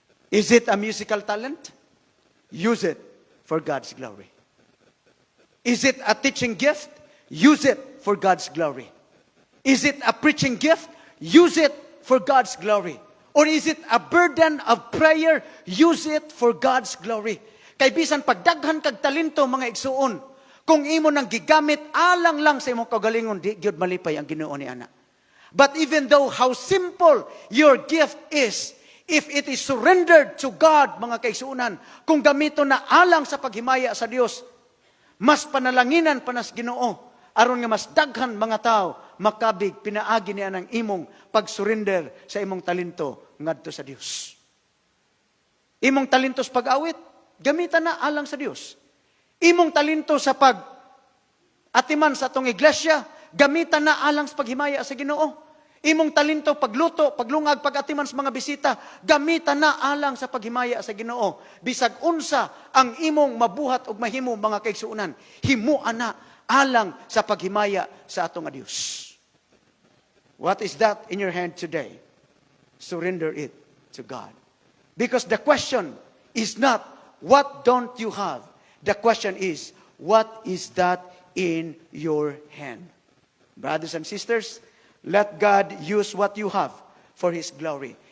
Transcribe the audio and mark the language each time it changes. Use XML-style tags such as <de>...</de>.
<en>Is it a musical talent? Use it for God's glory. Is it a teaching gift? Use it for God's glory. Is it a preaching gift? Use it for God's glory. Or is it a burden of prayer? Use it for God's glory.</en> <ceb>Kay bisan pagdaghan kag talento mga igsuon, kung imo nang gigamit alang lang sa imong kagalingon, di gyud malipay ang Ginoo ni ana.</ceb> <en>But even though how simple your gift is, if it is surrendered to God,</en> <ceb>mga kaigsuunan, kung gamito na alang sa paghimaya sa Dios, mas panalanginan pa nas Ginoo, aron nga mas daghan mga tao makabig pinaagi niya ng imong pag-surrender sa imong talento ngadto sa Dios. Imong talento sa pag-awit, gamitan na alang sa Dios. Imong talento sa pag-atiman sa atong iglesia, gamitan na alang sa paghimaya sa Ginoo. Imong talento pagluto, paglungag, pag-atiman sa mga bisita, gamitan na alang sa paghimaya sa Ginoo. Bisag unsa ang imong mabuhat ug mahimo mga kaigsuunan, himuan na alang sa paghimaya sa atong Dios.</ceb> <en>What is that in your hand today? Surrender it to God. Because the question is not, what don't you have? The question is, what is that in your hand? Brothers and sisters, let God use what you have for His glory.</en>